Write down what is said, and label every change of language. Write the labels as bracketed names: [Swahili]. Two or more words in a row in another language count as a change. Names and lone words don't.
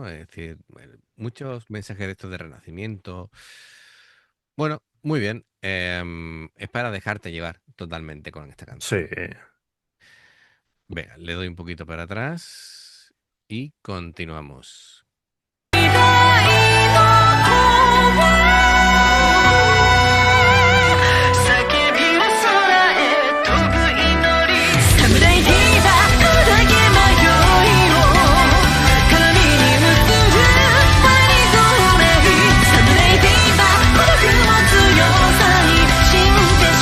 [Spanish] Es decir, muchos mensajes de estos de renacimiento. Bueno, muy bien. Es para dejarte llevar totalmente con esta Sí. canción. Venga, le doy un poquito para atrás y continuamos. [Japanese] 叫びを空へ飛ぶ祈り侍フィーバー砕け迷いを鏡に映るマリゴーレイ侍フィーバー孤独も強さに信じ